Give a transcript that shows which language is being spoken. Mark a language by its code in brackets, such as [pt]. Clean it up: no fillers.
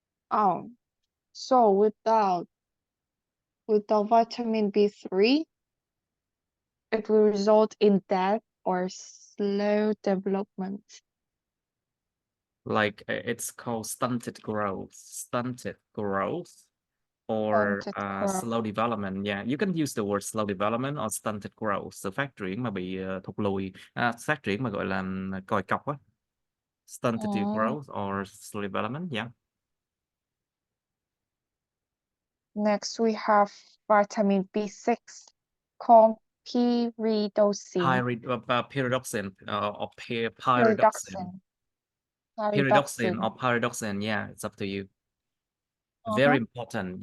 [en] Oh, so without vitamin B3, it will result in death or slow development. Like it's called stunted growth. Stunted growth or Stunted growth. slow development. Yeah, you can use the word slow development or stunted growth. [vi] Sự phát triển mà bị thụt lùi, phát triển mà gọi là còi cọc á. [en] Stunted growth or slow development. Yeah. Next, we have vitamin B6 called pyridoxine. Pyridoxine or pyridoxine. Pyridoxine or pyridoxine. Yeah, it's up to you. Very important.